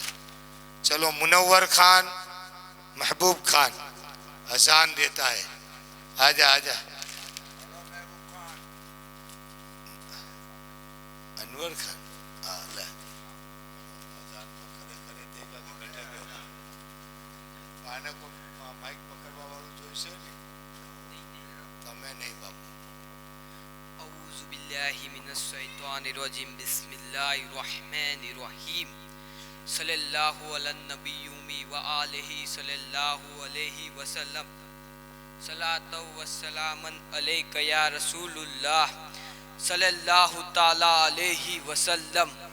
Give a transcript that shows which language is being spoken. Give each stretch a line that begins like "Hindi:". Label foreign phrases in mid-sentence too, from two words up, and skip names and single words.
Urdu: چلو منور خان محبوب خان اذان دیتا ہے. آجا آجا.
Gujarati: انور خان مائک پکڑવા વાળું જોઈશે ને, તમે નહીં બાપુ.
Arabic: اعوذ باللہ من الشیطان الرجیم, بسم اللہ الرحمن الرحیم. صلی اللہ علی النبی وآلہ صلی اللہ علیہ وسلم. صلاۃ و سلام علیک یا رسول اللہ صلی اللہ تعالی علیہ وسلم.